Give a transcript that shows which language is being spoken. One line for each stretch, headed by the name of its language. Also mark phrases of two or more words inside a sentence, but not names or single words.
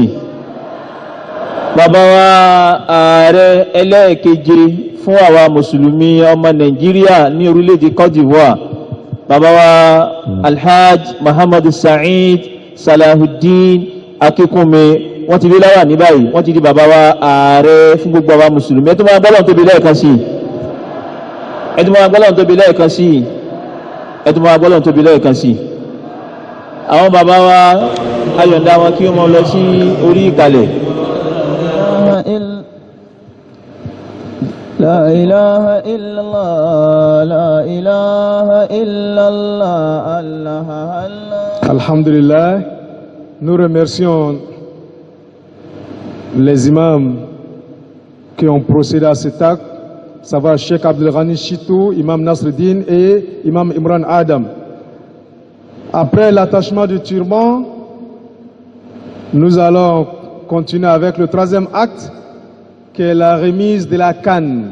Yoruba: Bàbá wa ààrẹ ẹlẹ́ẹ̀keje fún àwa mùsùlùmí ọmọ Nàìjíríà ní orílẹ̀-èdè Côte d'Ivoire, bàbá wa Alhaj Muhammad Sa'id Salahuddin Akikunmi, wọ́n ti rí láwà ní báyìí, wọ́n ti di bàbá wa ààrẹ fún gbogbo àwa mùsùlùmí. ẹ̀dùn wọn gbé ọlọ́run tóbi lẹ́ẹ̀kan sí ẹ̀dùn wọn gbé ọlọ́run tóbi lẹ́ẹ̀kan sí ẹ̀dùn wọn gbé ọlọ́run tóbi lẹ́ẹ̀kan sí. Àwọn bàbá wa ayọ̀ǹda wọn kí wọ́n lọ sí orí ìkàlẹ̀.
Arabic: لا إله إلا الله لا إله إلا الله الله الله. Alhamdulillah,
French: nous remercions les imams qui ont procédé à cet acte, savoir Cheikh Abdul Ghani Chitou, Imam Nasreddin et Imam Imran Adam. Après l'attachement du turban, nous allons continuer avec le troisième acte, qui est la remise de la canne.